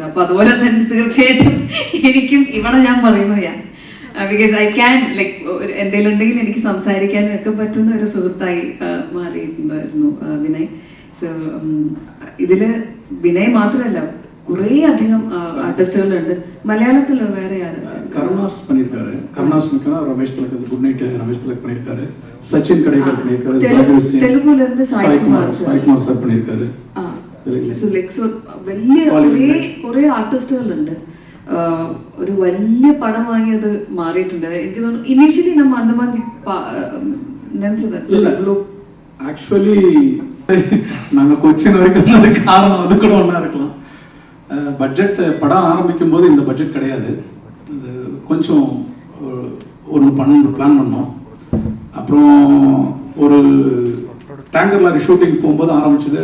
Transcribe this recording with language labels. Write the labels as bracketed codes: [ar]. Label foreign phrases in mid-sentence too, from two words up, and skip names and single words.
[ml] അപ്പൊ അതുപോലെ തന്നെ തീർച്ചയായിട്ടും എനിക്കും ഇവിടെ ഞാൻ പറയുന്നത് [en] because I can like [ml] എന്തെങ്കിലും ഉണ്ടെങ്കിൽ എനിക്ക് സംസാരിക്കാനും ഒക്കെ പറ്റുന്ന ഒരു സുഹൃത്തായി മാറിയിട്ടുണ്ടായിരുന്നു വിനയ്. സോ ഇതില് വിനയ് മാത്രമല്ല കുറേ അധികം ആർട്ടിസ്റ്റുകളുണ്ട്. മലയാളത്തിൽ വേറെ [ta] கருணாஸ் பண்ணியிருக்காரு. கருணாஸ் ரமேஷ் திலக், குட் நைட் ரமேஷ் திலக் பண்ணியிருக்காரு. சச்சின் கடைகள் பண்ணியிருக்காரு. தெலுங்குல இருந்து சாய்குமார் சார் பண்ணியிருக்காரு. [ml] വലിയ കുറേ ആർട്ടിസ്റ്റുകളുണ്ട്. ഒരു വലിയ പടമായി അത് മാറിയിട്ടുണ്ട്. എനിക്ക് തോന്നുന്നു ഇനീഷ്യലി [ta] நம்ம அந்த மாதிரி ஆக்சுவலி நாங்கள் கொச்சின் வரைக்கும் வந்ததுக்கு காரணம் அது கூட ஒன்றா இருக்கலாம். பட்ஜெட் படம் ஆரம்பிக்கும் போது இந்த பட்ஜெட் கிடையாது. அது கொஞ்சம் ஒன்று பிளான் பண்ணோம். அப்புறம் ஒரு டேங்கர் லாரி ஷூட்டிங் போகும்போது ஆரம்பிச்சது.